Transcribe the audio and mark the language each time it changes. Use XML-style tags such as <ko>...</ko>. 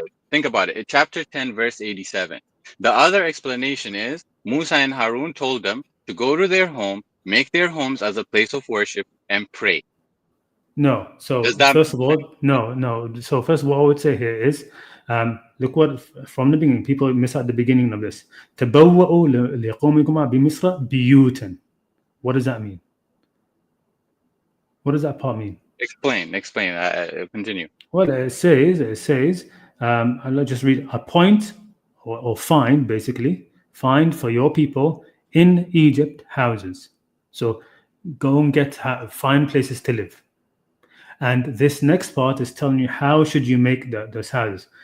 <en>Think about it. In chapter 10, verse 87. The other explanation is Musa and Harun told them to go to their home, make their homes as a place of worship, and pray. No. So Does that first of all, no. So first of all, what I would say here is, look what from the beginning, people miss out the beginning of this.</en> <ar>تبوأوا لقومكم بمصر بيوتا.</ar> <en>What does that mean? What does that part mean? Explain. Continue. Well, it says, I'll just read, appoint or find, basically, find for your people in Egypt houses. So go and find places to live. And this next part is telling you how should you make those houses.</en>